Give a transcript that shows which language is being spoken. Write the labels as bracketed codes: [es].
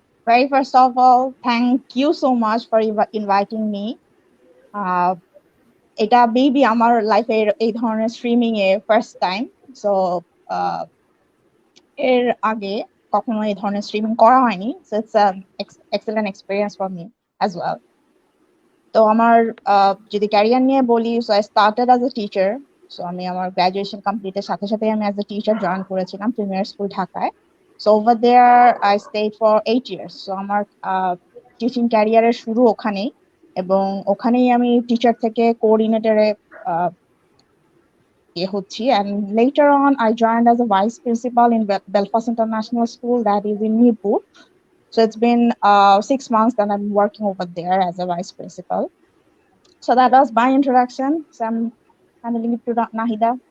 [en] Very first of all, thank you so much for inviting me. [bn] এটা baby আমার লাইফের এই ধরনের স্ট্রিমিং এ ফার্স্ট টাইম। সো এর আগে কখনো এই ধরনের স্ট্রিমিং করা হয়নি। [en] So it's excellent experience for me as well. [bn] তো আমার যদি ক্যারিয়ার নিয়ে বলি, [en] So I started as a teacher. [bn] So আমি আমার গ্রাজুয়েশন কমপ্লিটের সাথে সাথে আমি অ্যাজ এ টিচার জয়েন করেছিলাম প্রিমিয়ার স্কুল ঢাকায়। [en] So over there I stayed for 8 years. [bn] So আমার টিচিং ক্যারিয়ারের শুরু ওখানেই, এবং ওখানেই আমি টিচার থেকে কোঅর্ডিনেটরে হচ্ছি। [en] And later on I joined as a vice principal in Belfast International School, that is in Mirpur. So it's been 6 months that I'm working over there as a vice principal. So that was my introduction. So I'm handing it to Nahida.